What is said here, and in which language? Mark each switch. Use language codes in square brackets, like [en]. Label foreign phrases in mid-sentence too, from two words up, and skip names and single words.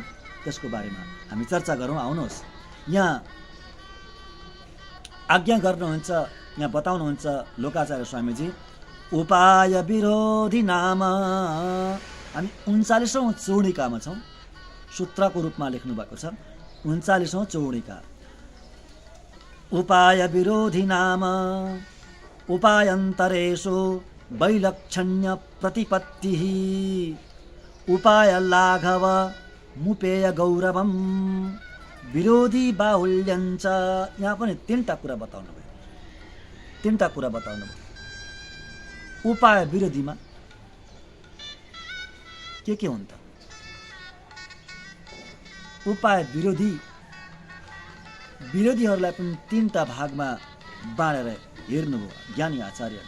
[ne] त्यसको बारेमा हामी चर्चा गरौँ। आउनुहोस्, यहाँ आज्ञा गर्नुहुन्छ, यहाँ बताउनुहुन्छ लोकाचार्य स्वामीजी, उपाय विरोधी नाम। हामी 39औं चौडिकामा छौँ, सूत्रको रूपमा लेख्नु भएको छ 39औं चौडिका। [sa] उपाय विरोधी नाम उपायन्तरेषु वैलक्षण्य प्रतिपत्तिः उपाय लाघव मुपेय गौरवम विरोधी बाहुल्यञ्च। [ne] यहाँ पनि 3टा कुरा बताउनु भयो, 3टा कुरा बताउनु भयो। उपाय विरोधीमा के हुन्छ त? उपाय विरोधीहरूलाई पनि 3टा भागमा बाँडेर हेर्नुभयो ज्ञानी आचार्यले।